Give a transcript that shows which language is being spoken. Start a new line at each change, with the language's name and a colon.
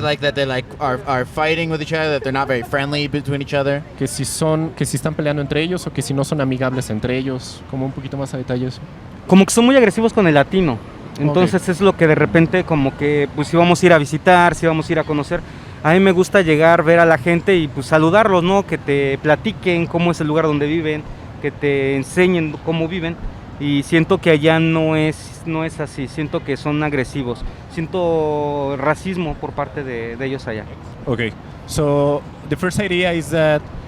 English: Like that they are fighting with each other, that they're not very friendly between each other.
Spanish: Que si están peleando entre ellos o que si no son amigables entre ellos, como un poquito más a detalles. Como que son muy agresivos con el latino. Entonces es lo que de repente como que pues si vamos a ir a visitar, si vamos a ir a conocer, a mí me gusta llegar, ver a la gente y pues saludarlos, ¿no? Que te platiquen cómo es el lugar donde viven, que te enseñen cómo viven, y siento que allá no es así, siento que son agresivos, siento racismo por parte de ellos allá.
English: Okay, so the first idea is that